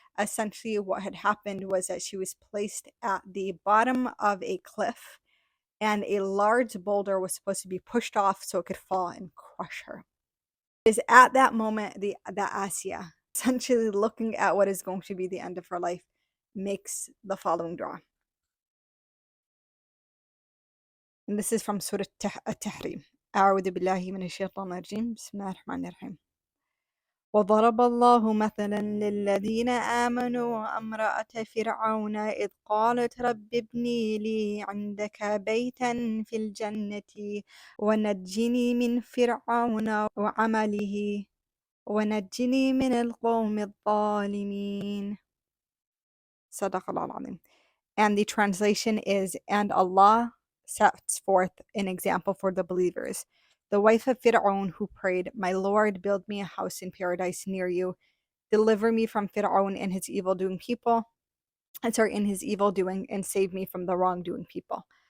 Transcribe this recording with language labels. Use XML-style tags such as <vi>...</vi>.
<en>Essentially, what had happened was that she was placed at the bottom of a cliff, and a large boulder was supposed to be pushed off so it could fall and crush her. It is at that moment that Asya, essentially looking at what is going to be the end of her life, makes the following dua. And this is from Surah At-Tahrim.</en> <ar>أعوذ بالله من الشيطان الرجيم. بسم الله الرحمن الرحيم. وضرب الله مثلا للذين آمنوا امرأة فرعون إذ قالت رب ابني لي عندك بيتا في الجنة ونجني من فرعون وعمله ونجني من القوم الظالمين. صدق الله العظيم.</ar> <en>And the translation is, and Allah sets forth an example for the believers. The wife of Fir'aun who prayed, my Lord, build me a house in paradise near you. Deliver me from Fir'aun and his evil-doing people. In his evil doing, and save me from the wrongdoing people.</en>